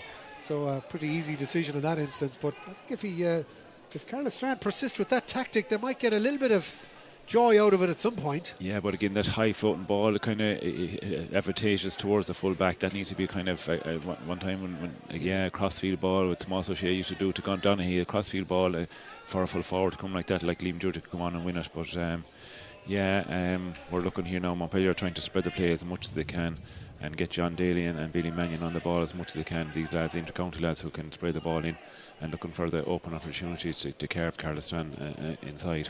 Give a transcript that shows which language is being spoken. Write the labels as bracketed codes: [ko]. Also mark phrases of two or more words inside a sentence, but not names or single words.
[en] So a pretty easy decision in that instance. But I think if Caherlistrane persist with that tactic, they might get a little bit of joy out of it at some point. Yeah, but again, that high floating ball kind of advantageous towards the full back. That needs to be kind of one time when a crossfield ball with Tomás O'Shea used to do to Gon Donaghy, a crossfield ball for a full forward to come like that, like Liam Judge to come on and win it. But we're looking here now. Montpellier are trying to spread the play as much as they can and get John Daly and Billy Mannion on the ball as much as they can. These lads, inter-county lads who can spray the ball in, and looking for the open opportunities to carve Caherlistrane inside.